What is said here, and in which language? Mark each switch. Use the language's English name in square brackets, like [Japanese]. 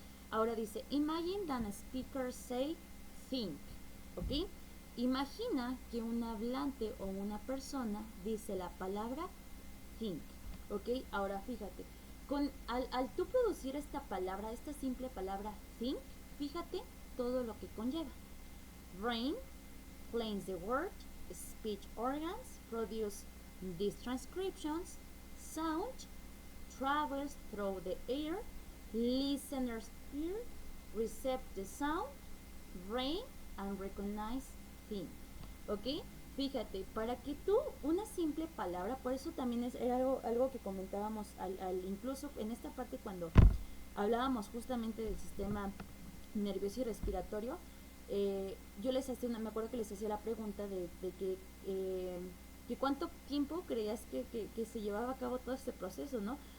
[Spanish] Ahora dice, [English] imagine that a speaker say think, ¿ok? [Spanish] Imagina que un hablante o una persona dice la palabra think, ¿ok? Ahora fíjate, al tú producir esta palabra, esta simple palabra think, fíjate todo lo que conlleva. [English] Brain planes the word, speech organs produce these transcriptions, sound travels through the air, listeners hear, receive the sound, brain, and recognize thing. [Spanish] ¿Ok? Fíjate, para que tú, una simple palabra, por eso también era algo que comentábamos incluso en esta parte cuando hablábamos justamente del sistema nervioso y respiratorio, yo les hacía me acuerdo que les hacía la pregunta de que cuánto tiempo creías que se llevaba a cabo todo este proceso, ¿no?